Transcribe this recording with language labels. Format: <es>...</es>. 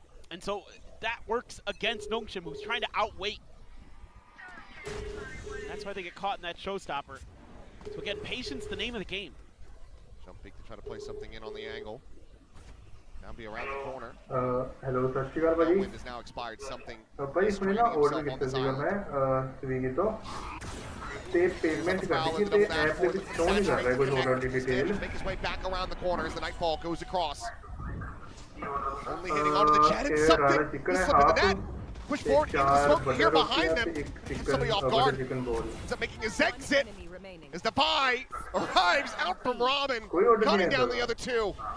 <en>And so that works against Nongshim, who's trying to outweight. That's why they get caught in that showstopper. So again, patience, the name of the game. Jump peek to try to play something in on the angle. Now be around the corner.</en> <pa>Hello, ਸਤਿ ਸ਼੍ਰੀ ਅਕਾਲ ਭਾਜੀ।</pa> <en>Wind has now expired. Something.</en> <pa>ਭਾਜੀ ਸੁਣੀ ਨਾ order ਕੀਤਾ ਸੀਗਾ ਮੈਂ Swiggy ਤੋਂ ਤੇ ਪੇਮੈਂਟ ਕਰਨੀ ਸੀ ਤੇ ਐਪ ਦੇ ਵਿੱਚ ਸ਼ੋ ਨਹੀਂ ਕਰ ਰਿਹਾ ਕੋਈ order ਦੀ detail.</pa> <en>Make his way back around the corner as the Nightfall goes across. Only hitting onto the jet and something. He's slipping the net. Push forward into the smoke here behind them. Somebody off guard. Ends up making his exit. As the buy arrives out from Robin, cutting down the other 2.</en>